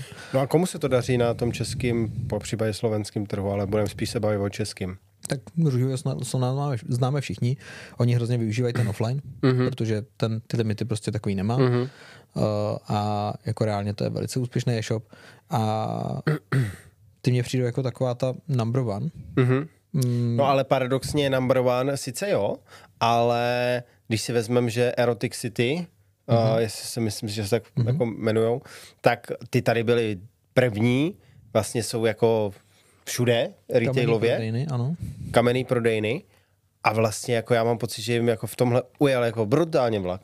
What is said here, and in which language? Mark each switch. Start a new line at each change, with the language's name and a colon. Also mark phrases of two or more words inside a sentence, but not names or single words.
Czech: No a komu se to daří na tom českým, popřípadě slovenským trhu, ale budeme spíš se bavit o českým? Tak růžový známe všichni. Oni hrozně využívají ten offline, protože ty limity prostě takový nemá. A jako reálně to je velice úspěšný e-shop. A ty mě přijdou jako taková ta
English: number one.
Czech: No ale paradoxně
English: number one
Czech: sice jo, ale když si vezmeme, že Erotic City, jestli si myslím, že se tak jako jmenujou, tak ty tady byly první, vlastně jsou jako všude retailově. Kamenný prodejny. A vlastně jako já mám pocit, že jim jako v tomhle ujel jako brutálně vlak.